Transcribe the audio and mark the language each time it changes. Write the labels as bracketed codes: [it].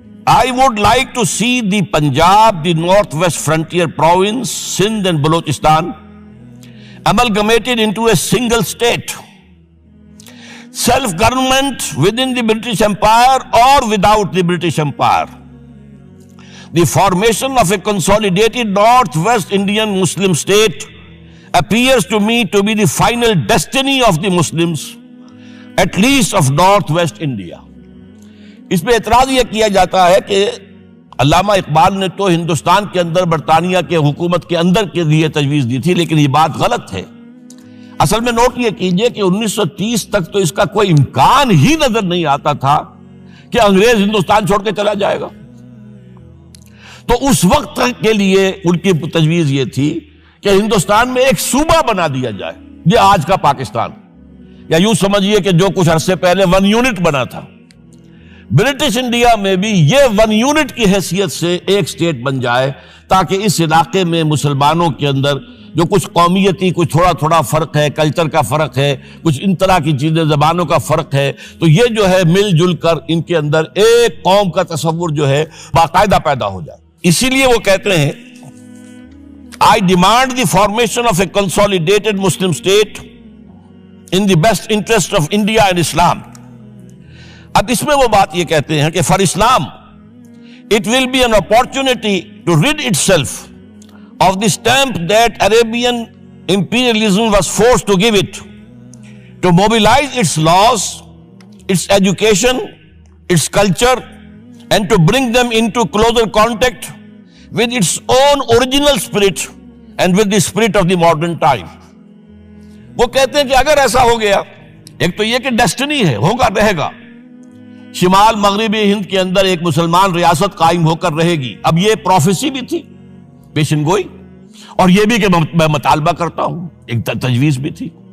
[en] I would like to see the Punjab, the Northwest Frontier Province, Sindh and Balochistan amalgamated into a single state, self-government within the British Empire or without the British Empire. The formation of a consolidated Northwest Indian Muslim state appears to me to be the final destiny of the Muslims, at least of Northwest India. [ur] اس پہ اعتراض یہ کیا جاتا ہے کہ علامہ اقبال نے تو ہندوستان کے اندر برطانیہ کے حکومت کے اندر کے لیے تجویز دی تھی، لیکن یہ بات غلط ہے۔ اصل میں نوٹ یہ کیجئے کہ 1930 تک تو اس کا کوئی امکان ہی نظر نہیں آتا تھا کہ انگریز ہندوستان چھوڑ کے چلا جائے گا۔ تو اس وقت کے لیے ان کی تجویز یہ تھی کہ ہندوستان میں ایک صوبہ بنا دیا جائے، یہ آج کا پاکستان، یا یوں سمجھیے کہ جو کچھ عرصے پہلے 1 یونٹ بنا تھا، برٹش انڈیا میں بھی یہ 1 یونٹ کی حیثیت سے ایک سٹیٹ بن جائے، تاکہ اس علاقے میں مسلمانوں کے اندر جو کچھ قومیتی کچھ تھوڑا تھوڑا فرق ہے، کلچر کا فرق ہے، کچھ ان طرح کی چیزیں، زبانوں کا فرق ہے، تو یہ جو ہے مل جل کر ان کے اندر ایک قوم کا تصور جو ہے باقاعدہ پیدا ہو جائے۔ اسی لیے وہ کہتے ہیں [en] I demand the formation of a consolidated Muslim state in the best interest of India and Islam. [ur] اب اس میں وہ بات یہ کہتے ہیں کہ [en] For Islam it will be an opportunity to rid itself of the stamp that Arabian imperialism was forced to give it, to mobilize its laws, its education, its culture, and to bring them into closer contact with its own original spirit and with the spirit of the modern time. [ur] وہ کہتے ہیں کہ اگر ایسا ہو گیا، ایک تو یہ کہ ڈیسٹنی ہے، ہوگا، رہے گا، شمال مغربی ہند کے اندر ایک مسلمان ریاست قائم ہو کر رہے گی. اب یہ پروفیسی بھی تھی، پیشن گوئی، اور یہ بھی کہ میں مطالبہ کرتا ہوں، ایک تجویز بھی تھی.